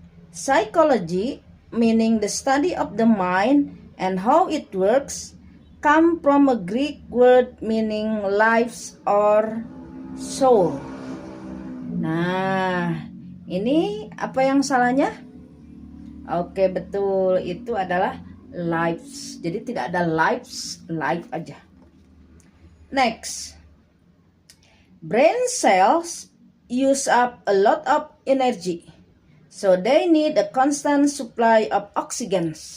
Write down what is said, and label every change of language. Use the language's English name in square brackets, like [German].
[English] Psychology, meaning the study of the mind and how it works, come from a Greek word meaning lives or soul. [Indonesian] Nah, ini apa yang salahnya? Oke, betul, itu adalah lives. Jadi tidak ada lives, life aja. [English] Next, brain cells use up a lot of energy, so they need a constant supply of oxygen.